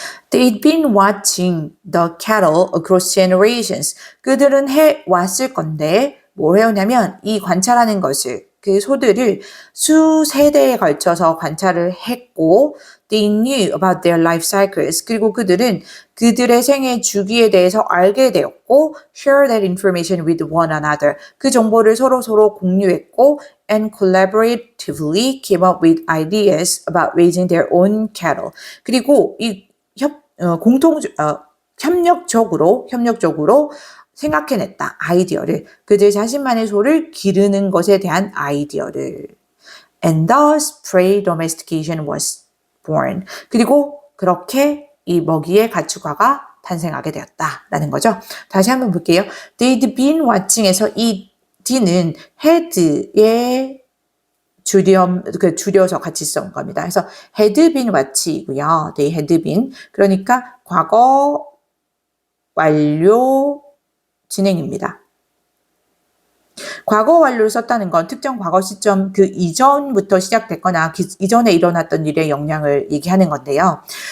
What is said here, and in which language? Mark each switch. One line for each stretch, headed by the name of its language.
English: They'd been watching the cattle across generations.
Korean: 그들은 해왔을 건데 뭘 해오냐면 이 관찰하는 것을 그 소들을 수세대에 걸쳐서 관찰을 했고
English: They knew about their life cycles.
Korean: 그리고 그들은 그들의 생애 주기에 대해서 알게 되었고
English: share that information with one another.
Korean: 그 정보를 서로 공유했고
English: and collaboratively came up with ideas about raising their own cattle.
Korean: 그리고 이 협력적으로 생각해냈다. 아이디어를. 그들 자신만의 소를 기르는 것에 대한 아이디어를.
English: And thus prey domestication was born.
Korean: 그리고 그렇게 이 먹이의 가축화가 탄생하게 되었다라는 거죠. 다시 한번 볼게요.
English: They'd been watching
Korean: 에서 이 D는 had의 줄여서 같이 쓴 겁니다. 그래서 had been watch이고요.
English: They had been.
Korean: 그러니까 과거 완료 진행입니다. 과거 완료를 썼다는 건 특정 과거 시점 그 이전부터 시작됐거나 이전에 일어났던 일의 영향을 얘기하는 건데요.